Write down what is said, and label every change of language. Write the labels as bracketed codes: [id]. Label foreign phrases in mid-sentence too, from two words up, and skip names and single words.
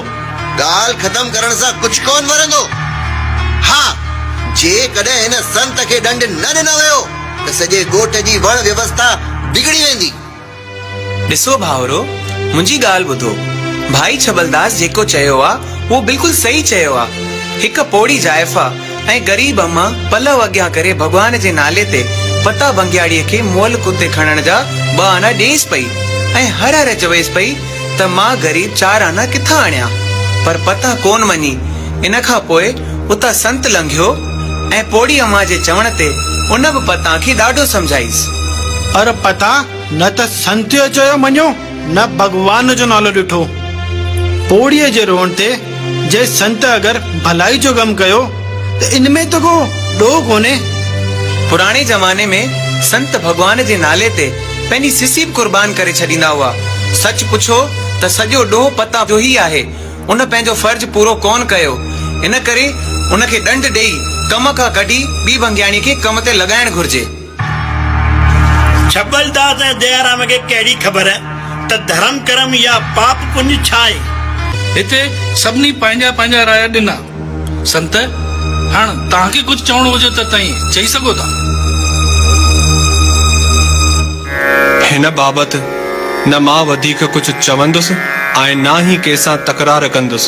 [sd] ॻाल्हि ख़तम करण सां कुछ कोन वरंदो। हाँ, जेकॾहिं हिन संत खे दंड न ॾिनो वियो त सॼे ॻोठ जी वण व्यवस्था बिगड़ी वेंदी। ॾिसो भाउरो, मुंहिंजी ॻाल्हि ॿुधो। भाई छबलदास जेको चयो आहे उहो बिल्कुलु सही चयो आहे। हिकु पोड़ी जाइफ़ा ऐं ग़रीब अम्मा पलव अॻियां करे भॻवान जे नाले ते पता बंगियाड़ीअ खे मोल कुते खणण जा 2 आना ॾेस पई ऐं हर हर चवेस पई त मां ग़रीब 4 आना किथां आणिया, पर पता कोन मञी। इन खां पोइ उता संत लंघियो ऐं पोड़ी अम्मा जे चवण ते उन बि पता खे ॾाढो समझाईस। अरे पता न त संत जो चयो मञो न भगवान जो नालो ॾिठो। पोड़ीअ जे रोण ते जे संत अगर भलाई जो कम कयो त इनमें तो को ॾोह कोने। पुराने जमाने में संत भगवान जे नाले ते पंहिंजी सिसी बि कुर्बान करे छॾींदा हुआ। सच पुछो त सॼो ॾोह पता जो ही आहे। उन पंहिंजो फर्ज पूरो कोन कयो, इन करे उनखे दंड ॾेई कम खां कढी ॿी भंगियाणी खे कम ते लॻाइण घुर्जे। छबलदास ऐं दयाराम खे कहिड़ी ख़बर त धर्म कर्म या पाप पुण्य छा आहे। हिते सभिनी पंहिंजा पंहिंजा राय ॾिना। संत हाणे तव्हांखे कुझु चवणो हुजे त तव्हां चई सघो था। हिन बाबति न मां वधीक कुझु चवंदुसि ऐं न ई कंहिंसां तकरार कंदुसि।